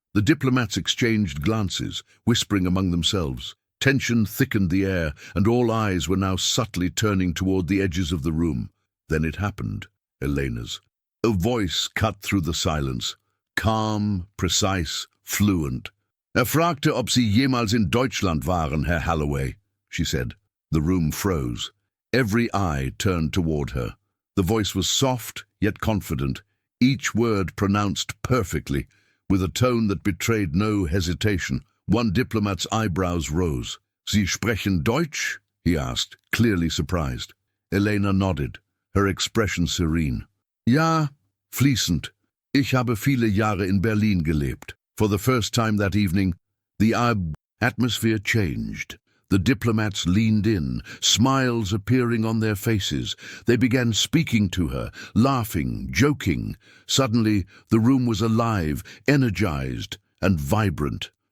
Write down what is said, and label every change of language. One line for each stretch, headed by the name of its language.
English: The diplomats exchanged glances, whispering among themselves. Tension thickened the air, and all eyes were now subtly turning toward the edges of the room. Then it happened. Elena's. A voice cut through the silence, calm, precise, fluent.
German: Fragte, ob Sie jemals in Deutschland waren, Herr Halloway,
English: she said. The room froze. Every eye turned toward her. The voice was soft, yet confident, each word pronounced perfectly, with a tone that betrayed no hesitation. One diplomat's eyebrows rose.
German: "Sie sprechen Deutsch?"
English: he asked, clearly surprised. Elena nodded, her expression serene.
German: "Ja, fließend. Ich habe viele Jahre in Berlin gelebt."
English: For the first time that evening, the atmosphere changed. The diplomats leaned in, smiles appearing on their faces. They began speaking to her, laughing, joking. Suddenly, the room was alive, energized, and vibrant.